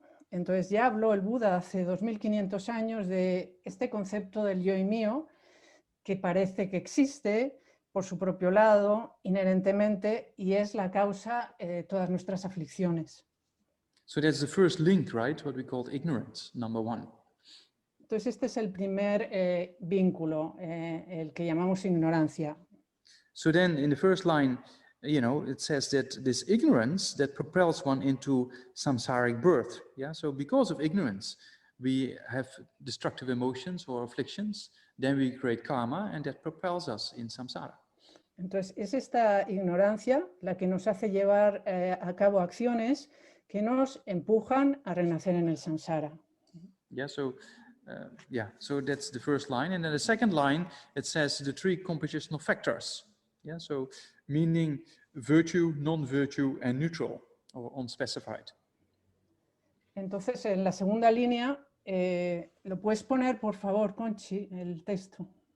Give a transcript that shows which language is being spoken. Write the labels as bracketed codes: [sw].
[es] Entonces ya habló el Buda hace 2500 años de este concepto del yo y mío, que parece que existe por su propio lado, inherentemente, y es la causa de todas nuestras aflicciones. [en] So that's the first link, right? What we call ignorance, number one. [es] Entonces este es el primer vínculo, el que llamamos ignorancia. [en] So then in the first line, you know, it says that this ignorance that propels one into samsaric birth. Yeah, so because of ignorance, we have destructive emotions or afflictions, then we create karma, and that propels us in samsara. [es] Entonces es esta ignorancia la que nos hace llevar a cabo acciones que nos empujan a renacer en el samsara. [en] Yeah, so so that's the first line, and then the second line it says the three compositional factors. Yeah, so meaning virtue, non-virtue, and neutral or unspecified. [es] Entonces, en la segunda línea, ¿lo puedes poner, por favor, Conchi, el texto?